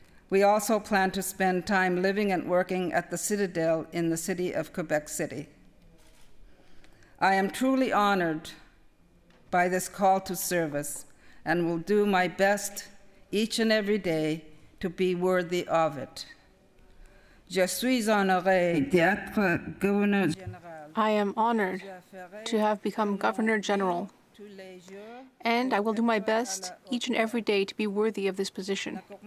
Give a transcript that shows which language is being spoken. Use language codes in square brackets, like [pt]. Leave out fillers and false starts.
[en] We also plan to spend time living and working at the Citadel in the city of Quebec City. I am truly honored by this call to service and will do my best each and every day to be worthy of it. [fr] Je suis honoré d'être gouverneur général. [en] I am honored to have become Governor General, and I will do my best each and every day to be worthy of this position.